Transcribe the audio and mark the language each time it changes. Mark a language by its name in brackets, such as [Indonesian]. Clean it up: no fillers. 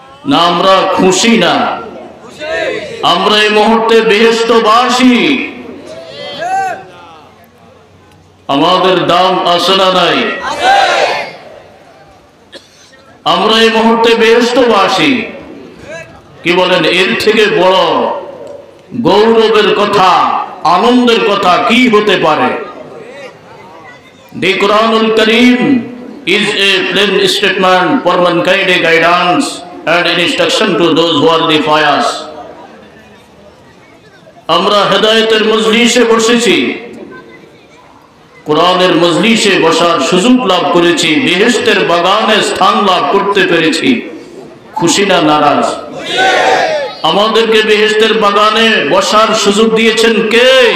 [Bangla] না আমরা খুশি না? আমরা এই মুহূর্তে বেহেশতবাসী, আমাদের দাম আছে না নাই? আমরা এই মুহূর্তে বেহেশতবাসী। কি বলেন, এর থেকে বড় গৌরবের কথা, আনন্দের কথা কি হতে পারে? [English] The Quranul Kareem is a plain statement for mankind, a guidance and an instruction to those who are the pious. [Bangla] আমরা হেদায়েতের মজলিসে বসেছি, কোরআনের মজলিসে বসার সুযোগ লাভ করেছি, বেহেশতের বাগানে স্থান লাভ করতে পেরেছি। খুশি না নারাজ? আমাদেরকে বেহেশতের বাগানে বসার সুযোগ দিয়েছেন কে?